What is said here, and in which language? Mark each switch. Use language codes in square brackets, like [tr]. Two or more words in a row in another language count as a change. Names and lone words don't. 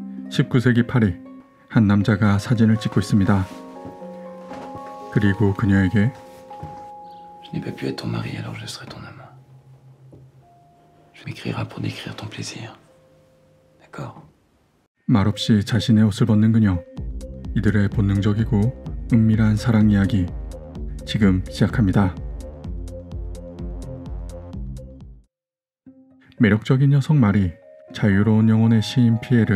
[ko] 19세기 파리, 한 남자가 사진을 찍고 있습니다. 그리고 그녀에게 [fr] Je n'ai pas pu être ton mari, alors je serai ton amant. Je m'écrirai pour décrire ton plaisir. D'accord? [ko] 말없이 자신의 옷을 벗는 그녀. 이들의 본능적이고 은밀한 사랑 이야기 지금 시작합니다. 매력적인 여성 마리, 자유로운 영혼의 시인 피에르.